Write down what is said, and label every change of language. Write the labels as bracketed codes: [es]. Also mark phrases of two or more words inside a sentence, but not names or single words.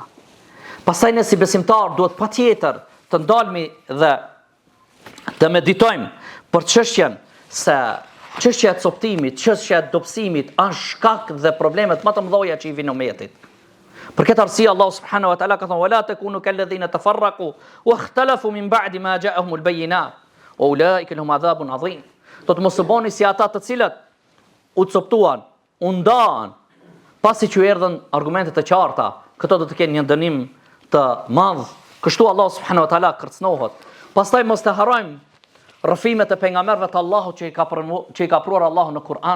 [sq] Pastaj ne si besimtar duhet patjetër të ndalmi dhe të meditojmë për çështjen se çështja e coptimit, çështja e dobësimit është shkak dhe problemet më të mëdha që i vinë ummetit. Për këtë arsye Allah [ar] سبحانه وتعالى [sq] ka thënë [ar] ولا تكونوا كالذين تفرقوا واختلفوا من بعد ما جاءهم البينات. أولئك لهم عذاب عظيم. [sq] Do të mos u bëni si ata të cilët u coptuan, u ndan, pasi që erdhën argumente të qarta, këto do të kenë një dënim të madh. Kështu Allah [ar] سبحانه وتعالى [sq] kërcënohet. Pastaj mos të harrojmë rrëfimet e pejgamberëve të Allahut që i ka pruar Allahu në Kur'an.